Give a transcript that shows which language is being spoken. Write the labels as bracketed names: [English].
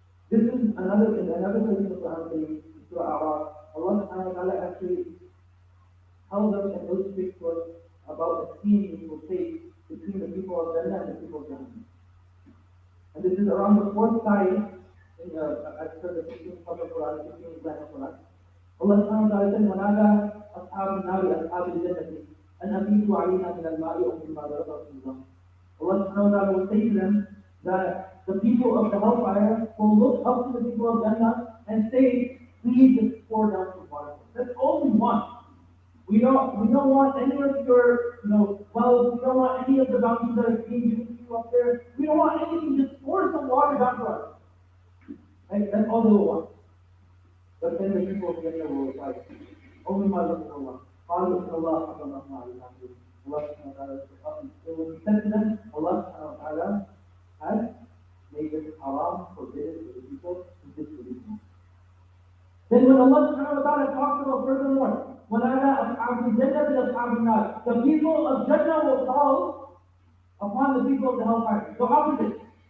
[English] This is another place in the Quran saying, Surah A'raf, Allah subhanahu wa ta'ala actually tells us and illustrates to us about a scene which will take between the people of Jannah and the people of Jannah. And this is around the fourth side, as per the 15th part of Quran, 15th line of Quran. Allah subhanahu wa ta'ala said, [Arabic] وَنَادَى أَصْحَابُ النَّارِ أَصْحَابِ الْجَنَّةِ أَنْ أَفِيضُوا عَلَيْنَا مِنَ الْمَاءِ أَوْ مِمَّا رَزَقَكُمُ اللَّهُ. [English] Allah subhanahu wa ta'ala will say to them that the people of the hellfire will look up to the people of Jannah and say, please just pour down some water. That's all we want. We don't want any of your, wealth. We don't want any of the bounties that are being given to you up there. We don't want anything. Just pour some water down for us. Right? That's all they will want. But then the people of Jannah will reply, only my Lord Allah. [Arabic] قالوا إن الله حرمنا على الكافرين. [English] Allah subhanahu wa ta'ala, it will be said to them, Allah subhanahu wa ta'ala has made it haram, forbidden for the people who disbelieve him. Then when Allah subhanahu wa ta'ala talks about furthermore, [Arabic] وَنَادَى أَصْحَابُ الْجَنَّةِ أَصْحَابَ النَّارِ, [English] the people of Jannah will call upon the people of the hellfire. The opposite.